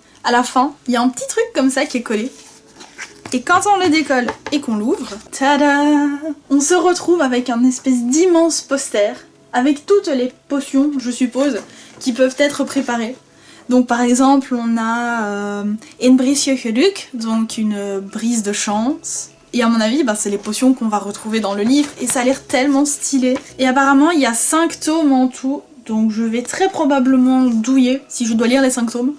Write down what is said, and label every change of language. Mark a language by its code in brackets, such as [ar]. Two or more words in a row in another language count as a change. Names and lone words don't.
[fr] À la fin, il y a un petit truc comme ça qui est collé. Et quand on le décolle et qu'on l'ouvre, tada, on se retrouve avec un espèce d'immense poster avec toutes les potions, je suppose, qui peuvent être préparées. Donc par exemple, on a [nl] een briesje geluk, [fr] donc une brise de chance. Et à mon avis, c'est les potions qu'on va retrouver dans le livre et ça a l'air tellement stylé. Et apparemment, il y a 5 tomes en tout, donc je vais très probablement douiller si je dois lire les 5 tomes.